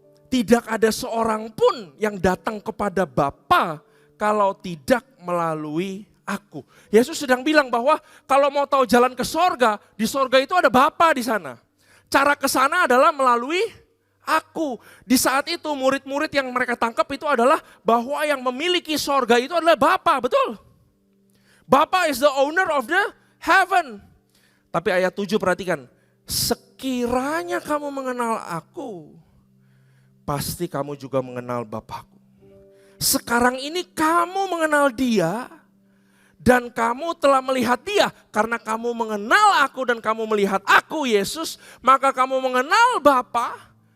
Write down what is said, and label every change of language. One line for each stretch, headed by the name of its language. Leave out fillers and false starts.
Indonesian: Tidak ada seorang pun yang datang kepada Bapa kalau tidak melalui aku. Yesus sedang bilang bahwa kalau mau tahu jalan ke sorga, di sorga itu ada Bapa di sana. Cara ke sana adalah melalui aku. Di saat itu murid-murid yang mereka tangkap itu adalah bahwa yang memiliki sorga itu adalah Bapa, betul?
English: Bapa is the owner of the heaven.
Indonesian: Tapi ayat 7 perhatikan, sekiranya kamu mengenal aku, pasti kamu juga mengenal Bapakku. Sekarang ini kamu mengenal dia dan kamu telah melihat dia. Karena kamu mengenal aku dan kamu melihat aku Yesus, maka kamu mengenal Bapa.